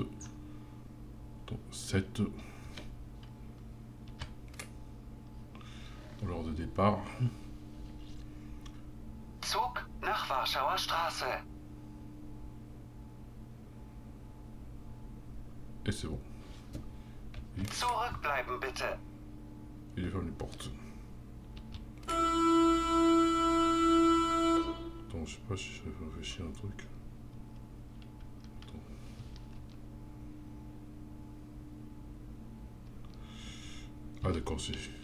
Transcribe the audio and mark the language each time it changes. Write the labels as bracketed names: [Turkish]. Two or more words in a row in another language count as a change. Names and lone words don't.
[French] Donc, 7. L'heure de départ. [German] Zug nach Warschauer Straße. [French] Et c'est bon. [German] Zurückbleiben bitte. [French] Et je ferme les portes. Attends, je sais pas si je réfléchis à un truc. Attends. Ah d'accord, c'est...